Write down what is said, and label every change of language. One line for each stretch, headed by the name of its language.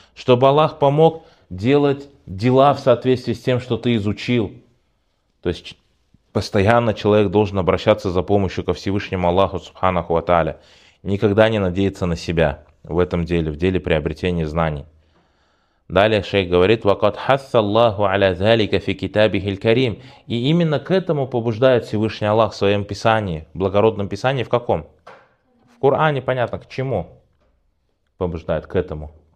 Russian: Чтобы Аллах помог делать дела в соответствии с тем, что ты изучил. То есть постоянно человек должен обращаться за помощью ко Всевышнему Аллаху Субханаху ва Тааля. Никогда не надеяться на себя в этом деле, в деле приобретения знаний. Далее шейх говорит,
Arabic: وَقَدْ حَثَّ اللَّهُ عَلَى ذَلِكَ فِي كِتَابِهِ الْكَرِيمِ.
Russian: И именно к этому побуждает Всевышний Аллах в своем писании, в благородном писании, в каком? В Коране, понятно, к чему побуждает, к этому.